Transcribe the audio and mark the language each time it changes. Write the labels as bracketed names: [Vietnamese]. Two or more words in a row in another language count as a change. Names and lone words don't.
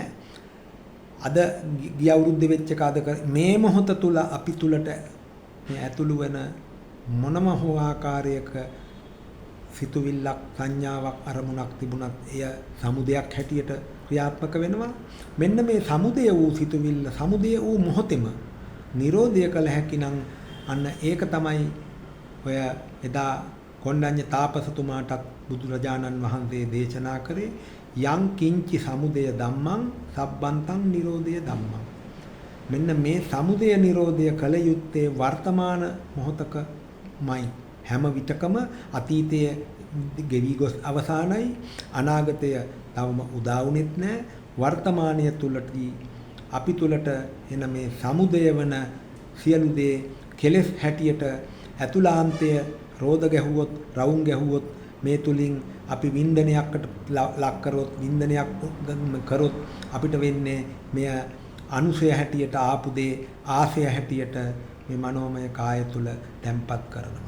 [Sinhala] අද ගිය අවුරුද්දේ වෙච්ච එක අද මේ මොහොත තුල අපි තුලට මේ ඇතුළු වෙන මොනම හෝ ආකාරයක සිතුවිල්ලක් සංඥාවක් අරමුණක් තිබුණත් එය සමුදයක් හැටියට ක්‍රියාත්මක වෙනවා. මෙන්න මේ සමුදය වූ සිතුවිල්ල සමුදය වූ මොහොතෙම නිරෝධය කළ හැකි නම් අන්න ඒක තමයි ඔය එදා කොණ්ඩඤ්ඤ තාපසතුමාටත් බුදුරජාණන් වහන්සේ දේශනා කරේ [Pali] යං කිංචි සමුදය ධම්මං සබ්බන්තං නිරෝධය ධම්මං. [Sinhala] මෙන්න මේ සමුදය නිරෝධය කළ යුත්තේ වර්තමාන මොහොතකමයි හැම විටකම අතීතයේ ගෙවි ගොස් අවසానයි අනාගතය තවම උදා වුණෙත් නැහැ වර්තමානය තුලදී අපි තුලට එන මේ සමුදය වන සියලු දේ කෙලෙස් හැටියට ඇතුළාන්තය රෝධ ගැහුවොත් රවුම් ගැහුවොත් මේ තුලින් අපි වින්දනයකට ලක් කරොත් වින්දනයක් කරොත් අපිට වෙන්නේ මෙය අනුසය හැටියට ආපු දේ ආසය හැටියට මේ මනෝමය කාය තුල තැම්පත් කරනවා.